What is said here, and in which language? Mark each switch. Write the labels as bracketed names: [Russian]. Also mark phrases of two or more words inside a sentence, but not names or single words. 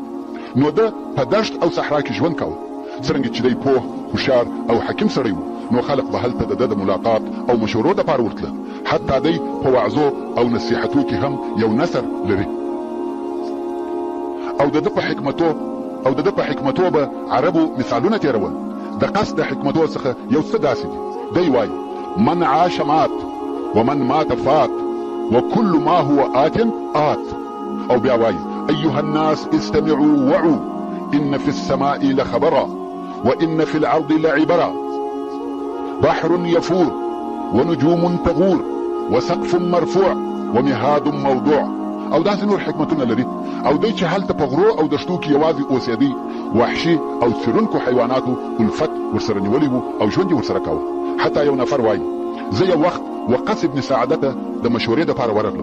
[Pashto] نو ده په دشت او صحرا کې ژوند کاوه. څرنګه چې دی پوه، هوښیار او حکیم سړی و، نو خلق به هلته د ده د ملاقات او مشورو دپاره ورتله. حتی دی په وعظو او نصیحتو کې هم یو نثر لري. او د ده په حکمتو به عربو مثالونه تېرول. د قصد د حکمتو څخه یو څه داسې دي. دی وایي [Arabic] من عاش مات ومن مات فات وكل ما هو آت آت. [Pashto] او بیا وایي [Arabic] أيها الناس استمعوا وعوا إن في السماء لخبرا وإن في الأرض لعبرا بحر يفور ونجوم تغور وسقف مرفوع ومهاد موضوع. [Pashto] او داسې نور حکمتونه لري. او دوی چې هلته په غرو او دشتو کې یوازې اوسېدی وحشي او څیرونکو حیواناتو الفت ورسره نیولی وو او ژوند یې ورسره کاوه. حتی یو نفر وایي زه یو وخت وقص ابن سعاده ته د مشورې دپاره ورغلم.